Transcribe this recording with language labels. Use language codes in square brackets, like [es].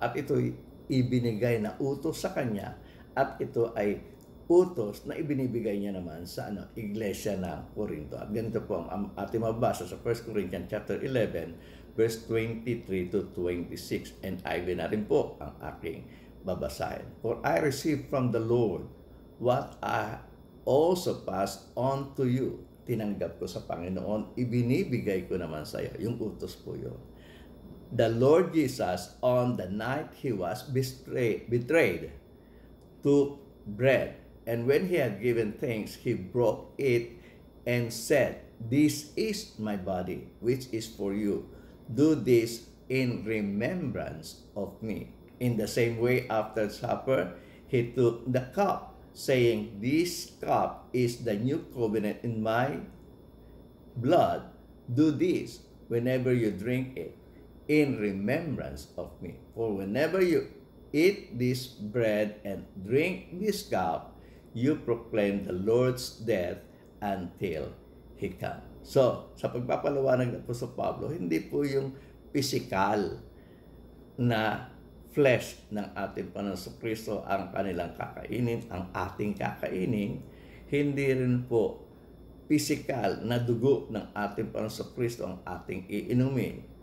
[tl] At ito ibinigay na utos sa kanya at ito ay utos na ibinibigay niya naman sa iglesia ng Corinto. At ganito po ang ating mabasa sa 1 Corinthians chapter 11 verse 23 to 26. And ay natin po ang aking babasahin. [en] For I received from the Lord what I also passed on to you. [tl] Tinanggap ko sa Panginoon, ibinibigay ko naman sa iyo. Yung utos po yun. [en] The Lord Jesus, on the night He was betrayed, took bread. And when He had given thanks, He broke it and said, "This is my body, which is for you. Do this in remembrance of me." In the same way, after supper, He took the cup, saying, "This cup is the new covenant in my blood. Do this whenever you drink it in remembrance of me. For whenever you eat this bread and drink this cup, you proclaim the Lord's death until He comes." [tl] So, sa pagpapaliwanag ng Apostol Pablo, hindi po yung physical na flesh ng ating Panginoong Kristo ang kanilang kakainin, ang ating kakainin. Hindi rin po physical na dugo ng ating Panginoong Kristo ang ating iinumin.